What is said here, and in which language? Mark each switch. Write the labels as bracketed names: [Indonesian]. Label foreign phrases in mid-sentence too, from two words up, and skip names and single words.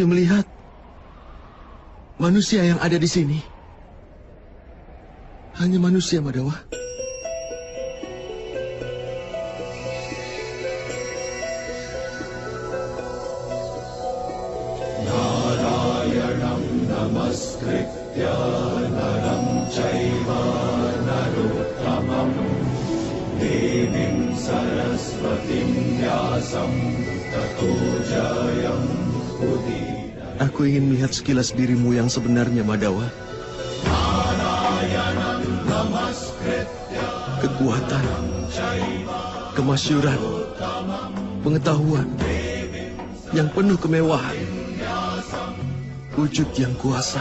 [Indonesian] melihat manusia yang ada di sini hanya manusia, Madawa. [Sanskrit] नारायणं नमस्कृत्य नरं चैव नरोत्तमं देवीं सरस्वतीं व्यासं ततो जयम् उदीर. [Indonesian] Aku ingin melihat sekilas dirimu yang sebenarnya, Madawa. Kekuatan, kemasyuran, pengetahuan yang penuh kemewahan, wujud yang kuasa.